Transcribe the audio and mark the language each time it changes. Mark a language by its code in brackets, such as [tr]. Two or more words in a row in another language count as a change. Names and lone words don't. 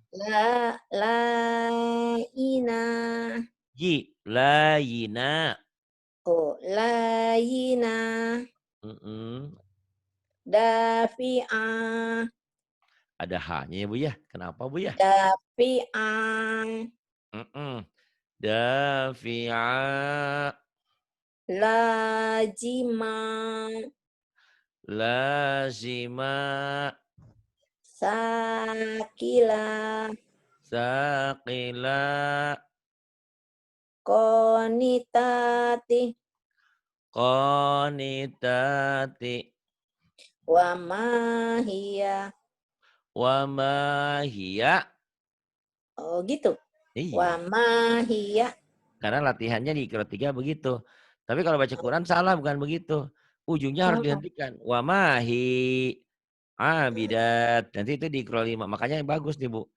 [ar] Laina. Ji. Layina. Oh, laina. Mm-mm. Dafi'a. [id] Ada hanya ya Bu ya. Kenapa Bu ya? [ar] Dafi'a. Mm-mm. Dafi'a. Lajima. Lazima. Sakila. Saqila. Konitati. Qanitati. وما هي. وما هي. [id] Oh gitu. Wa Iya. [ar] mahia. [id] Karena latihannya di Iqra 3 begitu. Tapi kalau baca Quran salah, bukan begitu. Ujungnya harus Oh, dihentikan. [ar] وما هي عابدات. [id] Nanti itu di Iqra 5. Makanya yang bagus nih Bu.